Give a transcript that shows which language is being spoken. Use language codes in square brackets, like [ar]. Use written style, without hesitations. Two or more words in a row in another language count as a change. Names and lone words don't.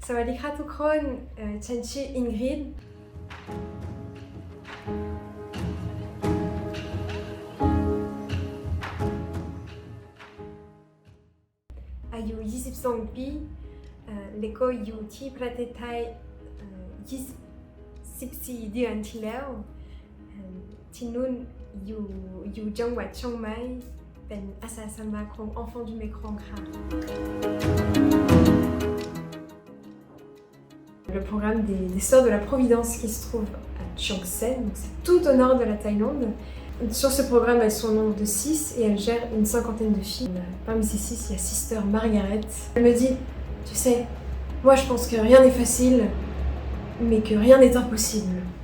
[th] สวัสดีค่ะทุกคนฉันชื่ออิงริดอายุ22 ปีแล้วก็อยู่ที่ประเทศไทย14 เดือนที่แล้วที่นู่นอยู่จังหวัดเชียงใหม่เป็นอาสาสมัครของ Enfants du Mékong ค่ะ [fr] Le programme des Sœurs de la Providence qui se trouve à Chiang Saen, donc c'est tout au nord de la Thaïlande. Sur ce programme, elles sont au nombre de 6 et elles gèrent une cinquantaine de filles. Parmi ces 6, il y a Sister Margaret. Elle me dit, tu sais, moi je pense que rien n'est facile, mais que rien n'est impossible.